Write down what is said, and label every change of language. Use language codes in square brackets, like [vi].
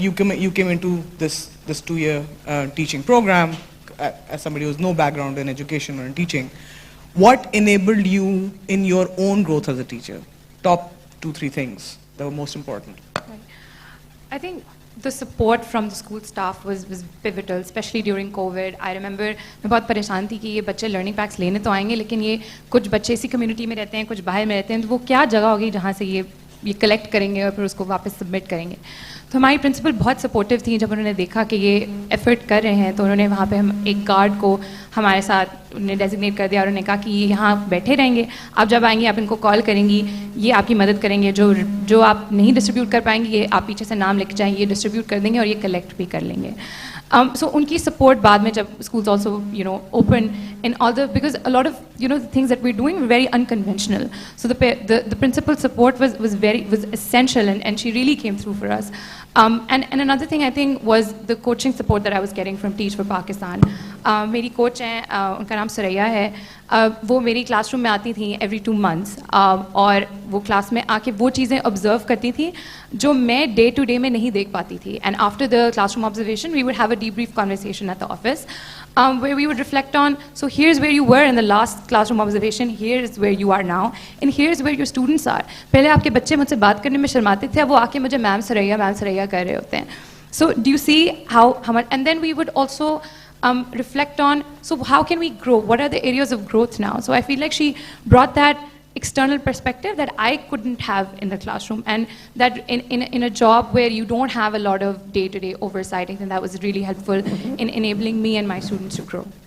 [en] You came into this 2-year teaching program as somebody who has no background in education or in teaching. What enabled you in your own growth as a teacher? Top 2-3 things that were most important. I think the support from the school staff was pivotal, especially during COVID. I remember [hi] मैं बहुत परेशान थी कि ये बच्चे learning packs लेने तो आएंगे, लेकिन ये कुछ बच्चे इसी community में रहते हैं, कुछ बाहर में रहते हैं, तो वो क्या जगह होगी जहाँ से ये collect करेंगे और फिर उसको वापस submit करेंगे। तो हमारी प्रिंसिपल बहुत सपोर्टिव थी। जब उन्होंने देखा कि ये एफर्ट कर रहे हैं, तो उन्होंने वहाँ पे हम एक गार्ड को हमारे साथ उन्हें डेजिग्नेट कर दिया और उन्होंने कहा कि ये यहाँ बैठे रहेंगे, आप जब आएंगे आप इनको कॉल करेंगी, ये आपकी मदद करेंगे, जो आप नहीं डिस्ट्रीब्यूट कर पाएंगे ये आप पीछे से नाम लिख जाएंगे, ये डिस्ट्रीब्यूट कर देंगे और ये कलेक्ट भी कर लेंगे। [en] So [hi] उनकी support बाद में जब [en] schools also open in all the, because a lot of the things that we're doing were very unconventional. So the principal support was essential, and she really came through for us. And another thing I think was the coaching support that I was getting from Teach for Pakistan. [hi] मेरी coach हैं, उनका नाम सरैया है, वो मेरी classroom में आती थी [en] every 2 months, [hi] और वो क्लास में आके वो चीज़ें ऑब्जर्व करती थी जो मैं डे टू डे में नहीं देख पाती थी। [en] And after the classroom observation we would have a debrief conversation at the office where we would reflect on, so here's where you were in the last classroom observation, here's where you are now, and here's where your students are. [hi] पहले आपके बच्चे मुझसे बात करने में शर्माते थे, अब वो आके मुझे मैम सरैया कर रहे होते हैं। [en] So do you see how much, and then we would also reflect on, so how can we grow? What are the areas of growth now? So I feel like she brought that external perspective that I couldn't have in the classroom, and that in a job where you don't have a lot of day-to-day oversight, I think that was really helpful in enabling me and my students to grow.